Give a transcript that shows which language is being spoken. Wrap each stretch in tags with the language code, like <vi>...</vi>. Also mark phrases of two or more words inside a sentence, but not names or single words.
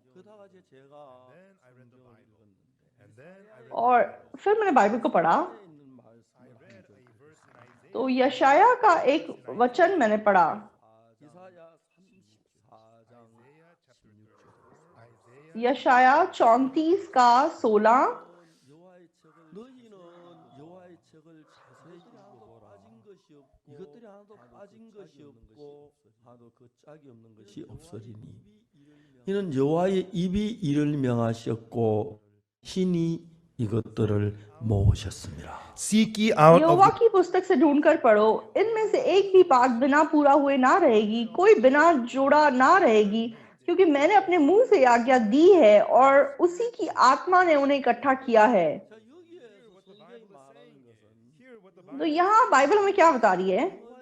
<hi>और फिर मैंने बाइबल को पढ़ा तो यशाया का एक वचन मैंने पढ़ा। यशाया 34 का 16।</hi> <ko>너희는 여호와의 책을 자세히 읽어보라. 이것들이 하나도 빠진 것이 없고 하나도 그 짝이 없는 것이 없으리니 이는 여호와의 입이 이를 명하셨고 신이 이것들을 모으셨습니다.</ko> <en>Seek ye out of</en> <hi>यहोवा की पुस्तक से ढूंढकर पढ़ो, इनमें से एक भी बात बिना पूरा हुए ना रहेगी, कोई बिना जोड़ा ना रहेगी, क्योंकि मैंने अपने मुंह से आज्ञा दी है और उसी की आत्मा ने उन्हें इकट्ठा किया है। तो यहाँ बाइबल हमें क्या बता रही है?</hi>